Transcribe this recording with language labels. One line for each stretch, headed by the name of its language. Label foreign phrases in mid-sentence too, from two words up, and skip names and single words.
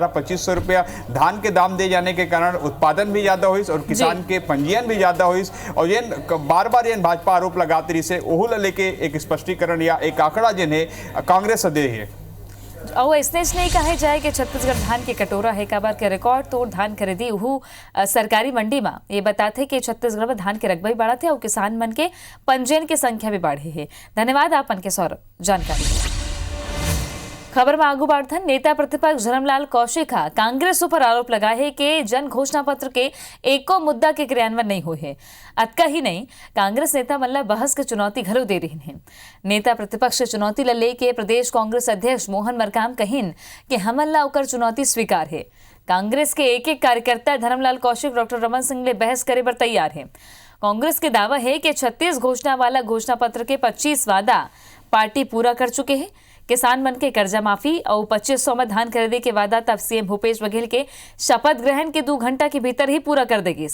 Chhattisgarhi: 2500 रुपया धान के दाम दे जाने के कारण उत्पादन भी ज्यादा हुई और किसान के पंजीयन भी ज्यादा हुई, और ये बार बार ये भाजपा आरोप लगाती रही से ओहू लेके एक स्पष्टीकरण या एक आंकड़ा जिन्हें कांग्रेस दे है। और इसने नहीं कहे जाए कि छत्तीसगढ़ धान के कटोरा है, काबार के रिकॉर्ड तोड़ धान खरीदी उहू सरकारी मंडी में ये बताते कि छत्तीसगढ़ में धान के रकबा भी बढ़ा थे और किसान मन के पंजीयन की संख्या भी बढ़ी है। धन्यवाद आपन के सौरभ जानकारी। खबर में आगू बढ़थन नेता प्रतिपक्ष धर्मलाल कौशिक कांग्रेस पर आरोप लगाए है कि जन घोषणा पत्र के एको मुद्दा के क्रियान्वयन नहीं हुए है। अतका ही नहीं, कांग्रेस नेता मल्ला बहस के चुनौती घलो दे रही हैं। नेता प्रतिपक्ष चुनौती ला लेके प्रदेश कांग्रेस अध्यक्ष मोहन मरकाम कहिन कि हमला ओकर चुनौती स्वीकार है। कांग्रेस के एक एक कार्यकर्ता धर्मलाल कौशिक डॉक्टर रमन सिंह ले बहस करे पर तैयार है। कांग्रेस के दावा है कि 36 घोषणा वाला घोषणा पत्र के 25 वादा पार्टी पूरा कर चुके हैं। किसान मन के कर्जा माफी और 2500 में धान खरीदे के वादा तब सीएम भूपेश बघेल के शपथ ग्रहण के 2 घंटा के भीतर ही पूरा कर देगी।